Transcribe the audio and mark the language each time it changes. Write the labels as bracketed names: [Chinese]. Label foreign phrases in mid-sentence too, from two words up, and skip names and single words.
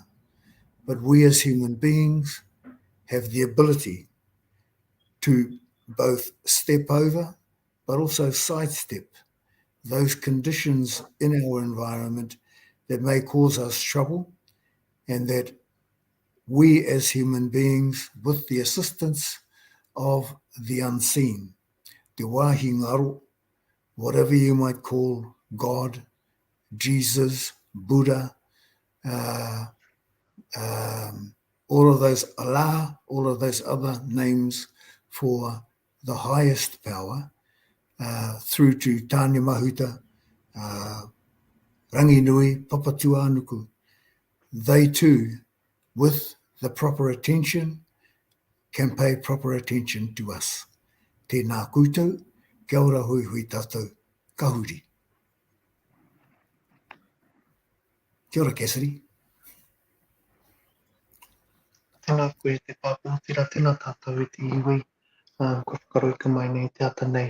[English] But we as human beings have the ability to both step over, but also sidestep those conditions in our environment that may cause us trouble, and that we as human beings, with the assistance of the unseen, [Māori] te wāhi ngaro, [English] whatever you might call God, Jesus, Buddha, all of those Allah, all of those other names for the highest power, through to Tāne Mahuta, Rangi Nui, Papatua Anuku, they too, with the proper attention, can pay proper attention to us. [Māori] Tēnā koutou, kia ora hui hui tātou, ka huri. Kia ora, Cassidy. Tēnā koe te pāpūtira, tēnā tātou e te iwi. Ko whakaroika mai nei te ata nei.